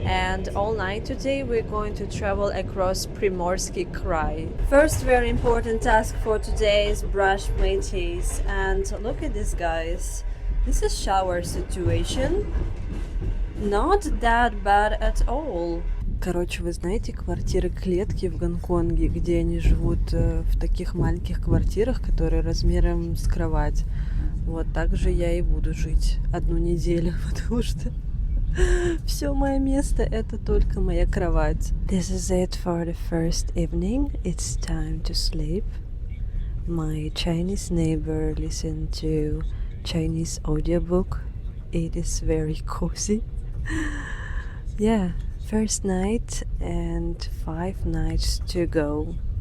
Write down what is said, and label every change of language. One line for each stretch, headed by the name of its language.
English: and all night today we're going to travel across Primorsky Krai. First very important task for today is brush my teeth, and look at this, guys. This is shower situation. Not that bad at all.
Russian: Короче, вы знаете квартиры-клетки в Гонконге, где они живут в таких маленьких квартирах, которые размером с кровать? Вот так же я и буду жить 1 неделю, потому что все мое место это только моя кровать.
English: This is it for the first evening. It's time to sleep. My Chinese neighbor listened to Chinese audiobook. It is very cozy. Yeah, first night and 5 nights to go.